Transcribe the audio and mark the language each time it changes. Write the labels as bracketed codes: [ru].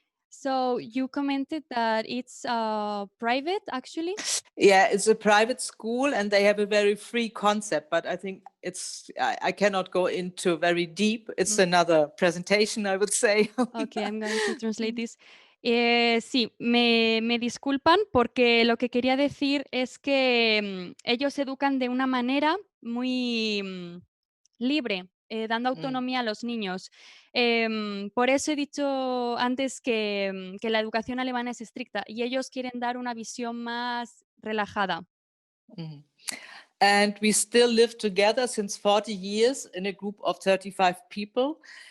[en] So you commented that it's private, actually? Yeah, it's a private school and they have a very free concept, but I think I cannot go into very deep. It's another presentation, I would say. Okay, I'm going to translate this. [es] Sí, me disculpan, porque lo que quería decir es que ellos educan de una manera muy libre, dando autonomía a los niños. Por eso he dicho antes que la educación alemana es estricta, y ellos quieren dar una visión más relajada. [en] And we still live together since 40 years in a group of 35 people.